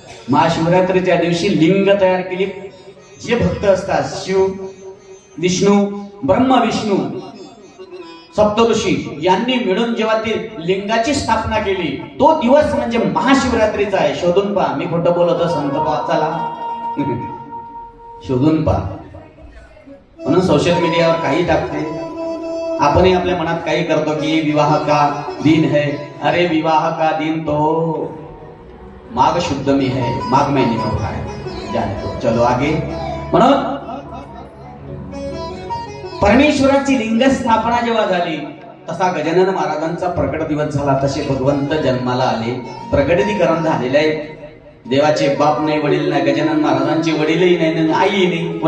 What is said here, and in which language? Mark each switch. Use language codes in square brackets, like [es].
[mr] महाशिवरात्रीच्या दिवशी लिंग तयार केली. जे भक्त असतात, शिव, विष्णू, ब्रह्म विष्णू, सप्तऋषी यांनी मिळून जेव्हा ती लिंगाची स्थापना केली, तो दिवस म्हणजे महाशिवरात्रीचा आहे. शोधून पहा, मी खोटं बोलतो संत पहा, चला शोधून पहा. म्हणून सोशल मीडियावर काही टाकते, आपणही आपल्या मनात काही करतो की [hi] विवाह का दिन है. अरे विवाह का दिन तो माघ शुद्ध में है, माघ महीने में होता है, जाने दो, चलो आगे. [mr] म्हणून परमेश्वराची लिंग स्थापना जेव्हा झाली, तसा गजानन महाराजांचा प्रकट दिवस झाला. तसे भगवंत जन्माला आले, प्रगटीकरण झालेले आहे. देवाचे बाप नाही, वडील नाही, गजानन महाराजांचे वडीलही नाही, आई नाही.